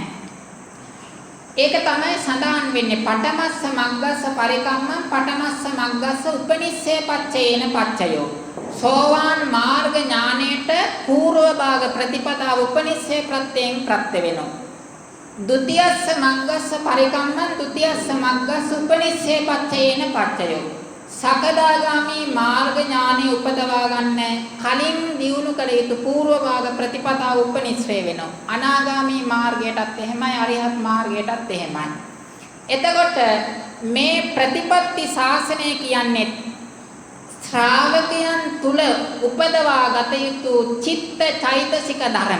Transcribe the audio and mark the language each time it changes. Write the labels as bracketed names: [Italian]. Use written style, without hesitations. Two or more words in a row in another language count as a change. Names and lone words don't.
[Sinhala] ඒක තමයි සඳහන් වෙන්නේ [Pali] පඨමස්ස මග්ගස්ස පරිකම්මං පඨමස්ස මග්ගස්ස උපනිස්සේ පච්චේන පච්චයෝ. [Sinhala] සෝවාන් මාර්ග ඥානයට පූර්ව භාග ප්‍රතිපදාව උපනිස්සේ ප්‍රත්‍යයෙන් ප්‍රත්‍ය වෙනවා. ဒုတိ යස්ස මග්ගස්ස පරිකම්මං ဒုတိ යස්ස මග්ගස්ස උපනිස්සේ පච්චේන පච්චයෝ. සකදාගාමි මාර්ග ඥානෙ උපදවා ගන්න කලින් දියුණු කළ යුතු පූර්ව භාග ප්‍රතිපදාව උපනිස්සේ වෙනවා. අනාගාමි මාර්ගයටත් එහෙමයි අරිහත් මාර්ගයටත් එහෙමයි. එතකොට මේ ප්‍රතිපත්ති ශාසනය කියන්නේ ශ්‍රාවකයන් තුල උපදවා ගත යුතු චිත්ත චෛතසික ධර්ම.